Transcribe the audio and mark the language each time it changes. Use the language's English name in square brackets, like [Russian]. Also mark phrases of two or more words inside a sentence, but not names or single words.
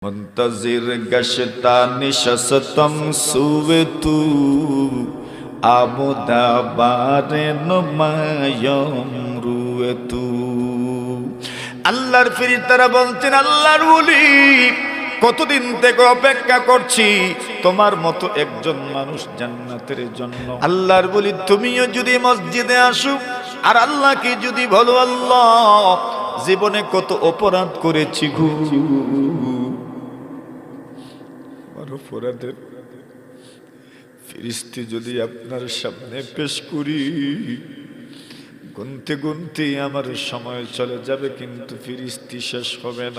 [Persian] منتظر گشتہ نشستم سوی تو آمودا بار نمایم روی تو [Bangla] আল্লাহর ফেরেশতারা বলছেন আল্লাহর ওলি কতদিন থেকে অপেক্ষা করছি তোমার মতো একজন মানুষ জান্নাতের জন্য। আল্লাহর ওলি তুমিও যদি মসজিদে আসো আর আল্লাহকে যদি বলো আল্লাহ জীবনে কত অপরাধ করেছি গো, অপরাধের ফেরেশতা যদি আপনার সামনে পেশ করি গুনতে গুনতে আমার সময় চলে যাবে, কিন্তু ফেরেশতা শেষ হবে না।